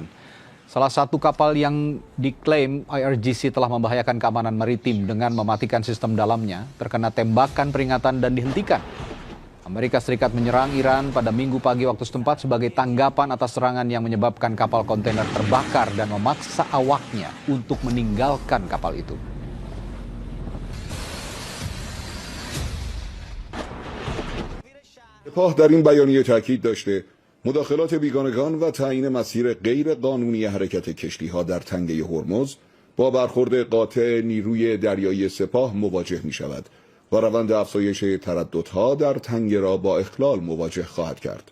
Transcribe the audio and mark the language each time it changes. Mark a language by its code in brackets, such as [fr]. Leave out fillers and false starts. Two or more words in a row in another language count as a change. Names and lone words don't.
[id] Salah satu kapal yang diklaim IRGC telah membahayakan keamanan maritim dengan mematikan sistem dalamnya terkena tembakan peringatan dan dihentikan. Amerika Serikat menyerang Iran pada Minggu pagi waktu setempat sebagai tanggapan atas serangan yang menyebabkan kapal kontainer terbakar dan memaksa awaknya untuk meninggalkan kapal itu. [fa] سپاه در این بیانیه تاکید داشته مداخلات بیگانگان و تعیین مسیر غیر قانونی حرکت کشتی‌ها در تنگه هرمز با برخورد قاطع نیروی دریایی سپاه مواجه می‌شود و روند افزایش ترددها در تنگه را با اخلال مواجه خواهد کرد.